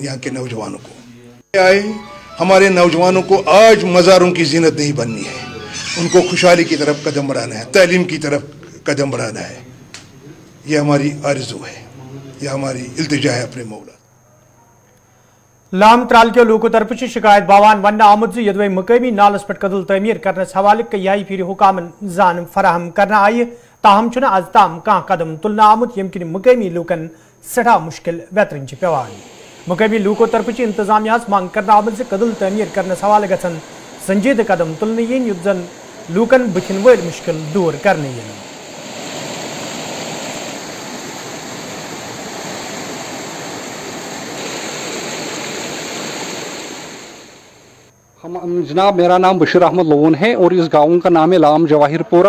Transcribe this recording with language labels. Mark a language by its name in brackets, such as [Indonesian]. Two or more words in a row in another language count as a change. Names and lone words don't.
[Hindi] यहाँ के नौजवानों को आए, हमारे नौजवानों को आज मज़ारों की जीनत नहीं बननी है, उनको खुशहाली की तरफ कदम बढ़ाना है, तालीम की तरफ कदम बढ़ाना है। ये हमारी आरज़ू है, ये हमारी इल्तिजा है अपने मौला। [Kashmiri] लाम त्राल के लोगों तरफ शिकायत बावान वन आमुद यदवे मकामी नालस पे कदल तमीर करने हवाले कई फिर हुकामन जान फराहम करना आई ताहम आज ताम कह कदम तुलना आमुद यम कि मकामी लूकन सठा मुश्किल वेतरन पेवान। मकामी लूकों तरफ इंतजामिया मांग करना आमुद कदल तमीर करने हवाले गन संजीद कदम तुलने युद्ध जन लूकन बुथिन वल मुश्किल दूर करने। [Hindi] जनाब मेरा नाम बशीर अहमद लोन है और इस गांव का नाम है लाम जवाहिरपुरा।